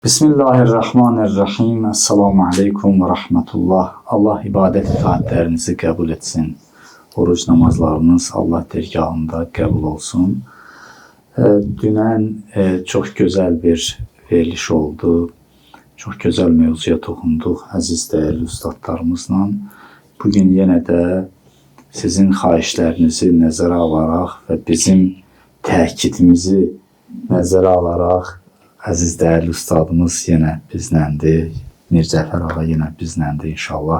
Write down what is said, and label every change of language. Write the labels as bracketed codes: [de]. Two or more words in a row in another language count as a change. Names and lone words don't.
[ar] بسم الله الرحمن الرحيم. السلام عليكم ورحمة الله. [tr] Allah ibadet itaatlerinizi kabul etsin. Oruç namazlarınız Allah dergahında kabul olsun. [az] Dünən çok güzel bir veriliş oldu. Çok güzel mevzuya toxunduq əziz dəyərli ustadlarımızla. Bugün yenə də sizin xahişlərinizi nəzərə alaraq və bizim təkidimizi nəzərə alaraq əziz dəyərli ustadımız yenə bizləndir. Mircəfər ağa yenə bizləndir inşallah.